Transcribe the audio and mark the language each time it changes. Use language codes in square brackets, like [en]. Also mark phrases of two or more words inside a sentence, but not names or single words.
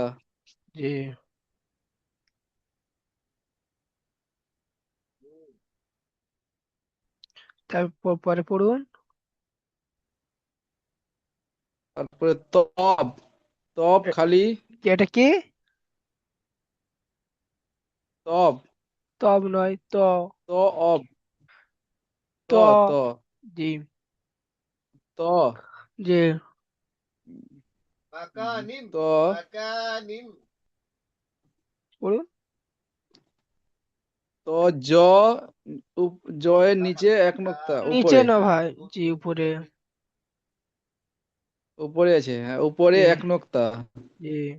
[bn] জি তারপর পরে পড়ুন। তারপরে তব, তব এ- খালি, এটা কি? তব, তব নয়, ত, অব, ত, ত ত, জি ত, জি ত, পড়ুন। তো জ, জয়ের নিচে এক নোক্তা নিচে উপরে, না ভাই, জি উপরে। উপরে আছে, হ্যাঁ উপরে জি এক নোক্তা, জি